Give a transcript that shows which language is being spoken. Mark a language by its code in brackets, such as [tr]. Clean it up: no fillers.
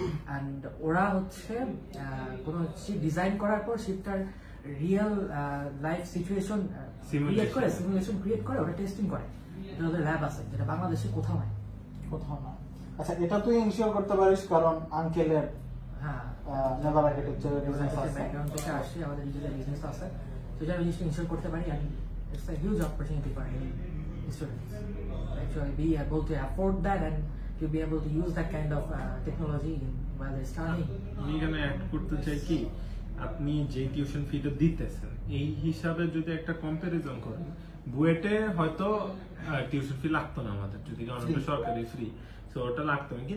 [bn] And ওরা হচ্ছে কোনো শিপ ডিজাইন করার পর শিপটার রিয়েল লাইফ সিচুয়েশন ক্রিয়েট করে, সিমুলেশন ক্রিয়েট করে, ওটা টেস্টিং করে। এটা ওদের ল্যাব আছে, যেটা বাংলাদেশে কোথাও নাই। কোথাও না। আচ্ছা, এটা তুই ইনশিওর করতে পারিস কারণ আঙ্কেলের নেভাল আর্কিটেকচার ব্যাকগ্রাউন্ড থেকে আসছে, আমাদের নিজেদের বিজনেস আছে, সেটা জিনিসটা ইনশিওর করতে পারি। [en] And it's a huge opportunity for any student actually be able to afford that and to be able to use that kind of technology while they're studying. [bn] আমি এখানে অ্যাড করতে চাই কি, আপনি যে টিউশন ফিটা দিতেছেন এই হিসাবে যদি একটা কম্পারিজন করেন, বুয়েটে হয়তো টিউশন ফি লাগতো না আমাদের, যদি কারণ সরকারি ফ্রি, তো ওটা লাগতো না।